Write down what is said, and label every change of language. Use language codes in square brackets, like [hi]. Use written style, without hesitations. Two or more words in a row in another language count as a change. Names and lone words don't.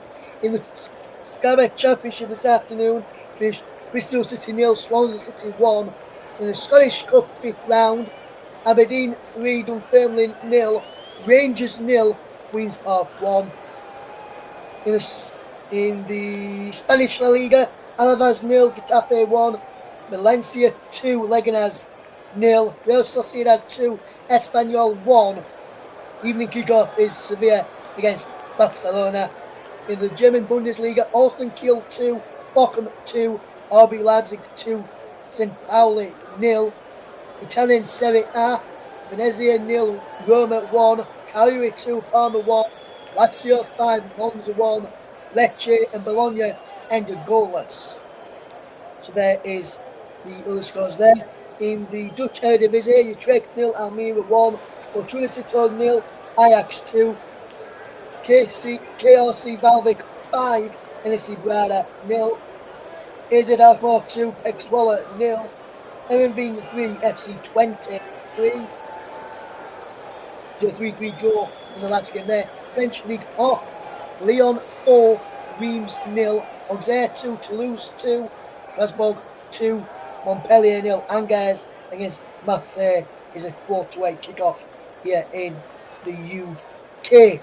[en] In the Skybet Championship this afternoon, finished Bristol City 0, Swansea City 1. In the Scottish Cup 5th round, Aberdeen 3, Dunfermline 0, Rangers 0, Queen's Park 1. In the Spanish La Liga, Alaves 0, Getafe 1, Valencia 2, Leganés 0, Real Sociedad 2, Espanyol 1. Evening kickoff is Sevilla against Barcelona. In the German Bundesliga, Holstein Kiel 2, Bochum 2, RB Leipzig 2, St. Pauli 0. Italian Serie A, Venezia 0, Roma 1, Cagliari 2, Parma 1, Lazio 5, Monza 1, Lecce and Bologna ended goalless. So there is the other scores there. In the Dutch Eredivisie, Utrecht 0, Almere 1, Fortuna Sittard 0, Ajax 2, KRC Valvik 5, NSC Brada 0, AZ Alkmaar 2, Pek Zwolle 0, MMV 3, FC 23. So 3-3 draw in the last game there. French League off. Lyon 4, Reims 0, Auxerre 2, Toulouse 2, Strasbourg 2, Montpellier 0, Angers against Marseille is a 4-8 kickoff here in the UK.